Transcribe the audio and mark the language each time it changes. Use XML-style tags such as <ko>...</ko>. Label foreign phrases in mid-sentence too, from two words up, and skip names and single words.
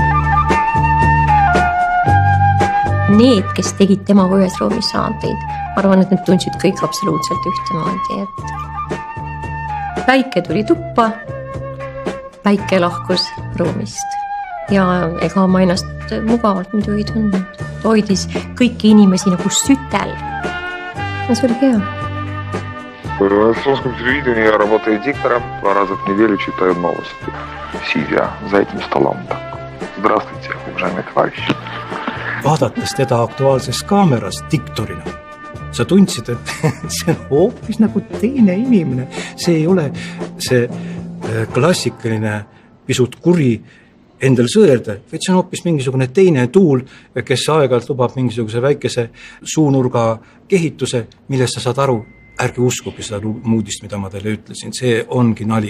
<et>Need, kes tegid temaga ühes ruumis saateid, ma arvan, et need tundsid kõik absoluutselt ühtemoodi, et päike tuli tuppa, päike lahkus ruumist. Ja ega ma ennast mugavalt muidu ei tundnud. Hoidis kõiki inimesi nagu sütel. Ja see oli hea.</et> <ru>В Сомском телевидении я работаю диктором, 2 раза в неделю читаю новости, сидя за этим столом. Здравствуйте, уважаемые товарищи.</ru> <et>Vaadates teda aktuaalses kaameras diktorina, sa tundsid, et see on hoopis nagu teine inimene. See ei ole see klassikaline pisut kuri endal sõelda, vaid see on hoopis mingisugune teine tuul, kes aeg-ajalt lubab mingisuguse väikese suunurga kehituse, millest sa saad aru, ärge uskuge seda muudist, mida ma teile ütlesin, see ongi nali.</et>